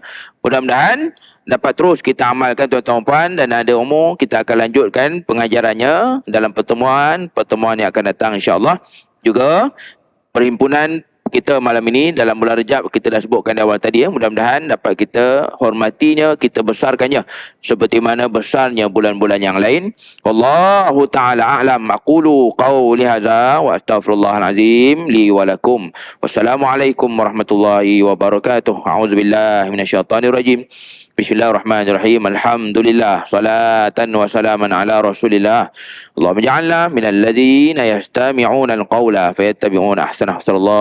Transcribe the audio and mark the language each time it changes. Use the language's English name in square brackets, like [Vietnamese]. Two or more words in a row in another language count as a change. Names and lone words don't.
[Malay] Mudah-mudahan dapat terus kita amalkan tuan-tuan puan, dan ada umur kita akan lanjutkan pengajarannya dalam pertemuan yang akan datang insya-Allah. Juga perhimpunan kita malam ini dalam bulan Rejab kita dah sebutkan di awal tadi ya. Mudah-mudahan dapat kita hormatinya, kita besarkannya seperti mana besarnya bulan-bulan yang lain. [Arabic] والله تعالى أعلم أقول قولي هذا وأستغفر الله العظيم لي ولكم. والسلام عليكم ورحمة الله وبركاته. أعوذ بالله من الشيطان الرجيم بسم الله الرحمن الرحيم. Alhamdulillah. صلاة وسلاما على رسول الله اللهم اجعلنا من الذين يستمعون القول فيتبعون أحسنه.